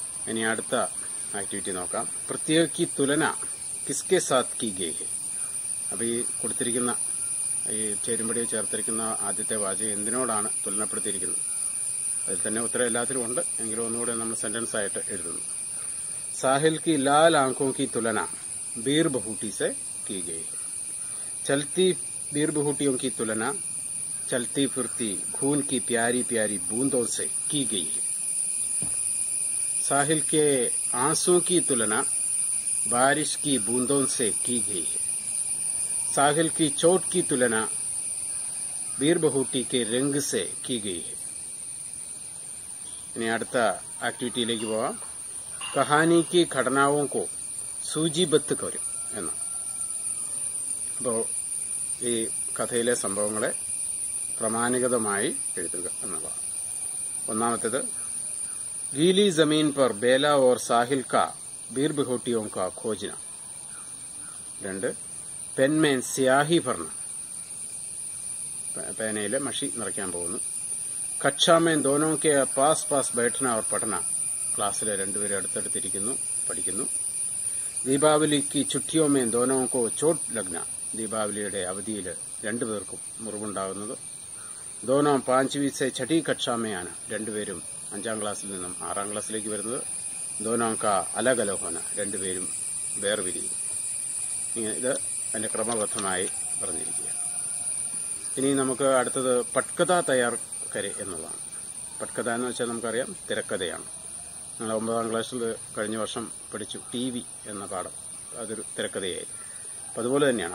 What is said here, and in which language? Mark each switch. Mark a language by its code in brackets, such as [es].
[ml] ഇനി അടുത്ത ആക്ടിവിറ്റി നോക്കാം. പ്രത്യേക [hi] കി തുലന കിസ്കെ സാത്ത് കി ഗയ് ഹെ. [ml] അപ്പോൾ ഈ കൊടുത്തിരിക്കുന്ന ഈ ചേരുംപടിയെ ചേർത്തിരിക്കുന്ന ആദ്യത്തെ വാചകം എന്തിനോടാണ് തുലനപ്പെടുത്തിയിരിക്കുന്നത്? അതിൽ തന്നെ ഉത്തരം എല്ലാത്തിലും ഉണ്ട്, എങ്കിലും ഒന്നുകൂടെ നമ്മൾ സെന്റൻസ് ആയിട്ട് എഴുതുന്നു. [hi] സാഹിൽ കി ലാൽ ആंखों की तुलना बीर बहूटी से की गई है. चलती बीर बहूटियों की तुलना चलती फिरती खून की प्यारी प्यारी बूंदों से की गई है. साहिल के आंसू की तुलना बारिश की बूंदों से की गई है. साहिल की चोट की तुलना बीर बहूटी के रंग से की गई है. इन्हें [ml] അടുത്ത ആക്ടിവിറ്റിയിലേക്ക് പോവാം. [hi] കഹാനി की घटनाओं को सूचीबद्ध करो [ml] എന്നാണ്. അപ്പോൾ ഈ കഥയിലെ സംഭവങ്ങളെ പ്രമാണികതമായി എഴുതുക എന്നതാണ്. ഒന്നാമത്തേത് [hi] गीली जमीन पर बेला और साहिल का बीर बहूटियों का खोजना. 2 पेन में स्याही भरना, [ml] പേനയിലെ മഷി നിറയ്ക്കാൻ പോകുന്നു. [hi] कक्षा में दोनों के पास पास बैठना और पढ़ना, [ml] ക്ലാസ്സിലെ രണ്ടുപേരും അടുത്തടുത്തിരിക്കുന്നു, പഠിക്കുന്നു. [hi] ദീപാവലി की छुट्टियों में दोनों को चोट लगना, [ml] ദീപാവലിയുടെ അവധിയിൽ രണ്ടുപേർക്കും മുറിവുണ്ടാകുന്നത്. [hi] दोनों 5वीं से 6ठी कक्षा में आना, [ml] രണ്ടുപേരും 5ാം ക്ലാസ്സിൽ നിന്നും 6ാം ക്ലാസ്സിലേക്ക് വരുന്നത്. [hi] दोनों का अलग अलग होना, [ml] രണ്ടുപേരും വേർപിരിയും. ഇത് അതിന്റെ ക്രമബദ്ധമായി പറഞ്ഞിരിക്കുക. ഇനി നമുക്ക് അടുത്തത് [hi] പട്കഥ തയ്യാർ കരെ [ml] എന്നുള്ളതാണ്. പട്കഥ എന്ന് വെച്ചാൽ നമുക്കറിയാം തിരക്കഥയാണ്. ഞങ്ങൾ 9ാം ക്ലാസ്സിൽ കഴിഞ്ഞ വർഷം പഠിച്ചു TV എന്ന പാഠം, അതൊരു തിരക്കഥയായിരുന്നു. അപ്പം അതുപോലെ തന്നെയാണ്.